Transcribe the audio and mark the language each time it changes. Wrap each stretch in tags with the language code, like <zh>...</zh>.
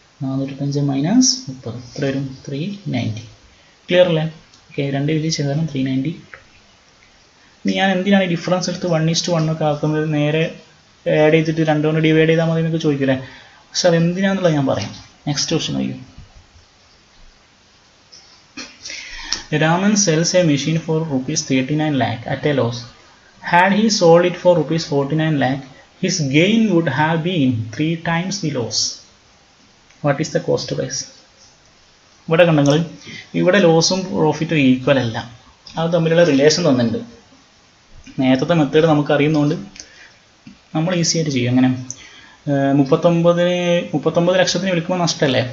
<ml>425 minus 30 എത്ര വരും? 390. Clear അല്ലേ? ഓക്കെ. രണ്ട് വലിയ ചെയ്താലും 390. ഞാൻ എന്തിനാണ് ഈ ഡിഫറൻസ് എടുത്ത് 1:1 ഒക്കെ ആക്കുന്നത്? നേരെ ആഡ് ചെയ്തിട്ട് 2 കൊണ്ട് ഡിവൈഡ് ചെയ്താൽ മതി എന്നൊക്കെ ചോദിക്കില്ലേ? പക്ഷെ അത് എന്തിനാണെന്നുള്ളത് ഞാൻ പറയാം. നെക്സ്റ്റ് ക്വസ്റ്റ്യൻ നോക്കൂ.</ml> <en>Raman sells a machine for ₹39 lakh at a loss. Had he sold it for ₹49 lakh, his gain would have been 3 times the loss. What is the cost price?</en> <ml>ഇവിടെ കണ്ടെങ്കിൽ ഇവിടെ ലോസും പ്രോഫിറ്റും ഈക്വൽ അല്ല. അത് തമ്മിലുള്ള relation തന്നിട്ടുണ്ട്. നേരത്തെ method നമുക്ക് അറിയുന്നതുകൊണ്ട് നമ്മൾ ഈസി ആയിട്ട് ചെയ്യും. അങ്ങനെ 39 ലക്ഷത്തിന് വിൽക്കുമ്പോൾ നഷ്ടമല്ലേ?</ml>